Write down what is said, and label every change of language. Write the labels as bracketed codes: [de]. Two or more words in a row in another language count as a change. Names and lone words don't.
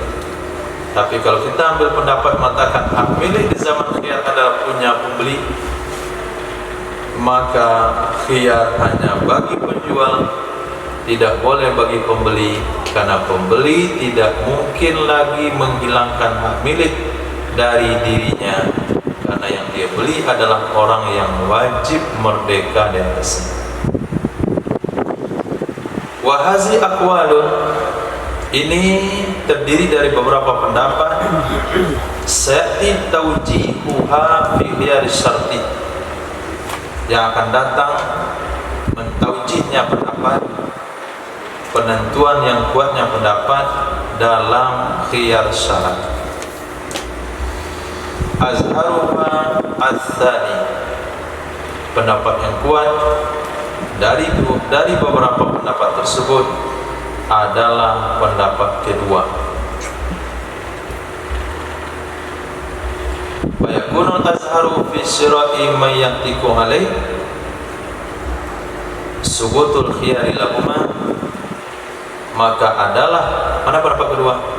[id] Tapi kalau kita ambil pendapat mengatakan hak milik di zaman khiyar adalah punya pembeli, maka khiyar hanya bagi penjual, tidak boleh bagi pembeli, karena pembeli tidak mungkin lagi menghilangkan hak milik dari dirinya, karena yang dia beli adalah orang yang wajib merdeka di atasnya. [ar] وهذه أقوال, [id] ini terdiri dari beberapa pendapat. [ar] سيأتي توجيهها في خيار الشرط, [id] yang akan datang mentaujihnya pendapat, penentuan yang kuatnya pendapat dalam khiyar syarat. [ar] أظهرها الثاني, [id] pendapat yang kuat dari beberapa pendapat tersebut adalah pendapat kedua. [ar] ويكون أظهر في شراء من يعتق عليه ثبوت الخيار لهما, [id] maka adalah mana pendapat kedua?